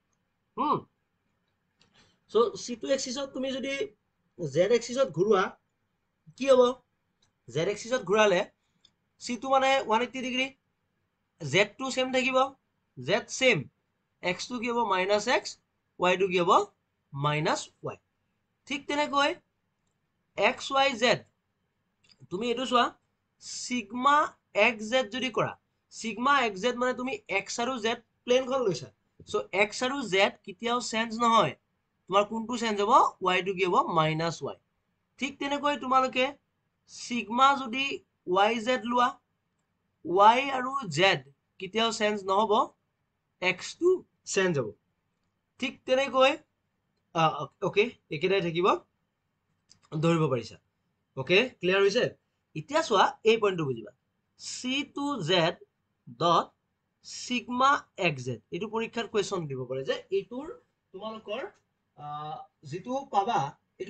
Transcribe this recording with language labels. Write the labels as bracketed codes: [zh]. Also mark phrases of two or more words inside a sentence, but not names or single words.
[as] সো C2 এক্সিসত তুমি যদি Z এক্সিসত ঘূৰোৱা কি হ'ব Z এক্সিসত ঘূৰালে C2 মানে 180 ডিগ্ৰী Z2 সেম থাকিব Z সেম X2 কি হ'ব -x Y2 কি হ'ব -y ঠিক তেনেকৈ XYZ তুমি এইটো চোৱা সিগমা [en] X Z [as] যদি কৰা [en] sigma X Z [as] মানে তুমি এক্স আৰু জেড প্লেনখন লৈছা সো এক্স আৰু জেড কেতিয়াও চেঞ্জ নহয় তোমাৰ কোনটো চেঞ্জ হ'ব ৱাইটো কি হ'ব মাইনাছ ৱাই ঠিক তেনেকৈ তোমালোকে সিগমা যদি [en] Y Z [as] লোৱা ৱাই আৰু জেড কেতিয়াও চেঞ্জ নহ'ব এক্সটো চেঞ্জ হ'ব ঠিক তেনেকৈ ওকে একেটাই থাকিব ধৰিব পাৰিছা [en] okay clear [as] হৈছে এতিয়া চোৱা এই পইণ্টটো বুজিবা [en] C2Z dot sigma X Z [as] এইটো পৰীক্ষাত কুৱেশ্যন দিব পাৰে যে এইটোৰ তোমালোকৰ যিটো পাবা এইটো